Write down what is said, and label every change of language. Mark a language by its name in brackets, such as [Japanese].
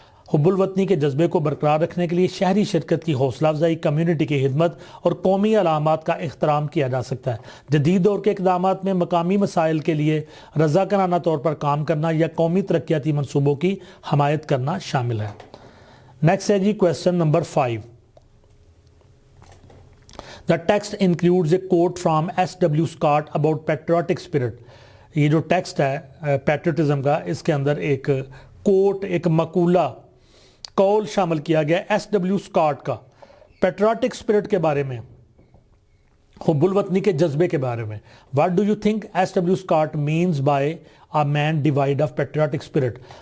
[Urdu] حب الوطنی کے جذبے کو برقرار رکھنے کے لیے شہری شرکت کی حوصلہ افزائی, کمیونٹی کی خدمت اور قومی علامات کا احترام کیا جا سکتا ہے. جدید دور کے اقدامات میں مقامی مسائل کے لیے رضاکارانہ طور پر کام کرنا یا قومی ترقیاتی منصوبوں کی حمایت کرنا شامل ہے. نیکسٹ ہے جی question number 5. [English] The text includes a quote from S.W. Scott about patriotic spirit. [Urdu] یہ جو ٹیکسٹ ہے پیٹریوٹزم کا, اس کے اندر ایک کوٹ, ایک مقولہ, قول شامل کیا گیا ایس ڈبلیو اسکاٹ کا پیٹریوٹک اسپرٹ کے بارے میں, حب الوطنی کے جذبے کے بارے میں. [English] What do you think S.W. Scott means by a man devoid of patriotic spirit?